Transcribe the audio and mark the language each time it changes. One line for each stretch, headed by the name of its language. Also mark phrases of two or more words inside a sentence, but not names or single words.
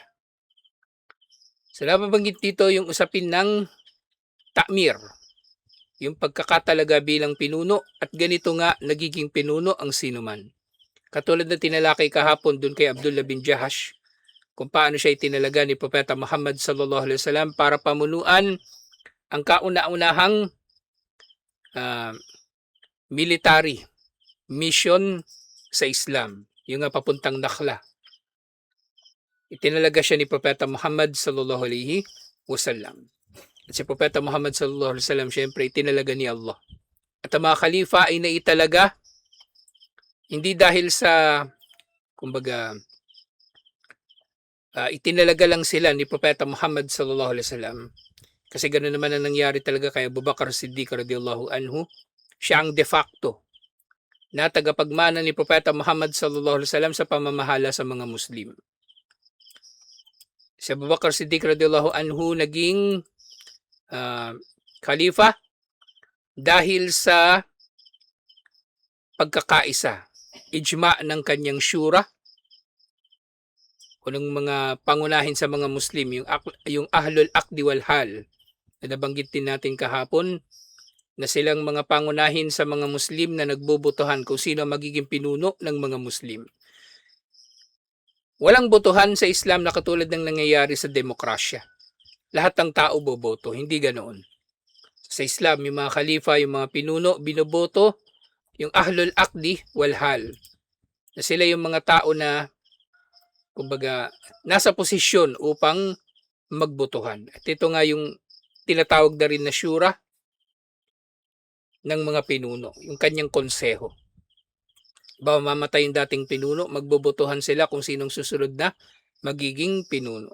Filipino: So nababanggit dito yung usapin ng ta'mir, yung pagkakatalaga bilang pinuno at ganito nga nagiging pinuno ang sinuman. Katulad na tinalakay kahapon dun kay Abdullah bin Jahash kung paano siya itinalaga ni Propeta Muhammad
Arabic: صلى الله عليه وسلم
Filipino: para pamunuan ang kauna-unahang
English: military mission
Filipino: sa Islam, yung nga papuntang Nakhla. Itinalaga siya ni Propeta Muhammad
Arabic: صلى الله عليه وسلم.
Filipino: At si Propeta Muhammad
Arabic: صلى الله عليه وسلم
Filipino: syempre itinalaga ni Allah. At ang mga khalifa ay naitalaga hindi dahil sa kumbaga itinalaga lang sila ni Propeta Muhammad
Arabic: صلى الله عليه وسلم.
Filipino: Kasi ganoon naman ang nangyari talaga kay Abu Bakar Siddiq
Arabic: رضي الله عنه.
Filipino: Siya ang
Latin: de facto
Filipino: na tagapagmana ni Propeta Muhammad
Arabic: صلى الله عليه وسلم
Filipino: sa pamamahala sa mga Muslim. Si Abu Bakar Siddiq
Arabic: رضي الله عنه
Filipino: naging khalifa dahil sa pagkakaisa, ijma ng kanyang syura o ng mga pangunahin sa mga Muslim, yung
Arabic: أهل العقد والحل
Filipino: na nabanggit din natin kahapon na silang mga pangunahin sa mga Muslim na nagbobotohan kung sino magiging pinuno ng mga Muslim. Walang botohan sa Islam na katulad ng nangyayari sa demokrasya. Lahat ng tao boboto, hindi ganoon. Sa Islam, yung mga khalifa, yung mga pinuno, binoboto yung
Arabic: أهل العقد والحل.
Filipino: Na sila yung mga tao na kumbaga nasa posisyon upang magbotohan. At ito nga yung tinatawag na rin na syura ng mga pinuno, yung kanyang konseho. Ba mamatay yung dating pinuno, magbobotohan sila kung sinong susunod na magiging pinuno.